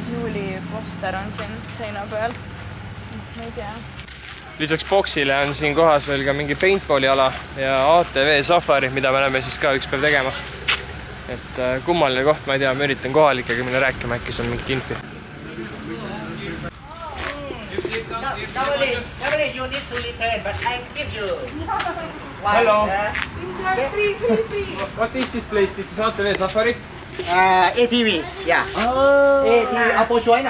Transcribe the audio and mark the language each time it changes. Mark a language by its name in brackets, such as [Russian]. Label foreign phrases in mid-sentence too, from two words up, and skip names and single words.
[Estonian] juuli poster on siin seina peal. Ma ei tea. Lisaks boksile on siin kohas veel ka mingi paintballi ala ja ATV safari, mida me oleme siis ka üks päev tegema. Et kummaline koht, ma ei tea, ma üritan kohalikega minna rääkima, äkki see on mingit infi. [English] Normally you need to return, but I give you one. Hello. What is this place? This is ATV safari? ATV, yeah. ATV, Oppo China.